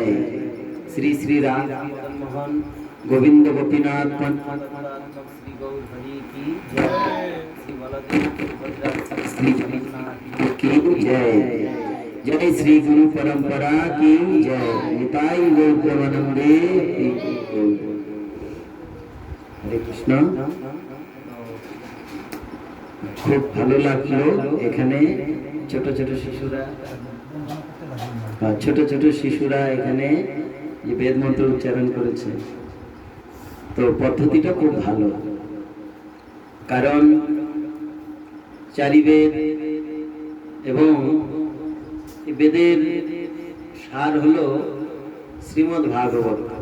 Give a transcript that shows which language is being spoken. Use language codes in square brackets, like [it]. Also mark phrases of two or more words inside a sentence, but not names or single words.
[hi] श्री श्री राम मोहन गोविंद गोपीनाथ श्री गौर हरि की जय। श्री बलदेव श्री जगन्नाथ की जय। जय श्री गुरु परंपरा की जय। [bn] নিতাই গৌর প্রেমানন্দে। হরে কৃষ্ণ। খুব ভালো লাগলো এখানে ছোট ছোট শিশুরা এখানে যে বেদ মন্ত্র উচ্চারণ করেছে। তো পদ্ধতিটা খুব ভালো, কারণ চারি বেদ এবং বেদের সার হলো শ্রীমদ্ ভাগবত।